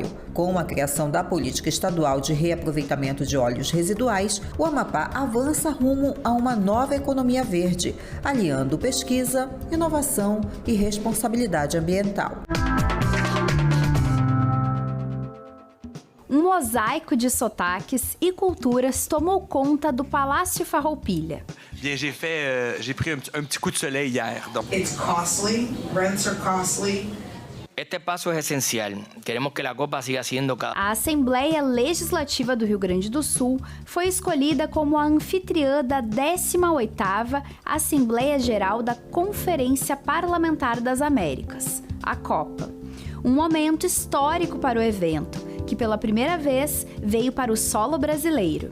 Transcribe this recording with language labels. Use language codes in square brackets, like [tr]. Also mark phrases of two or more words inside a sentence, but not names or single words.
[pt] Com a criação da Política Estadual de Reaproveitamento de Óleos Residuais, o Amapá avança rumo a uma nova economia verde, aliando pesquisa, inovação e responsabilidade ambiental. Um mosaico de sotaques e culturas tomou conta do Palácio Farroupilha. [fr] Bien, j'ai pris un petit coup de soleil hier. Donc. [en] It's costly, rents are costly. [es] Este paso es esencial. Queremos que la Copa siga siendo cada... [pt] A Assembleia Legislativa do Rio Grande do Sul foi escolhida como a anfitriã da 18ª Assembleia Geral da Conferência Parlamentar das Américas, a Copa. Um momento histórico para o evento, que pela primeira vez veio para o solo brasileiro.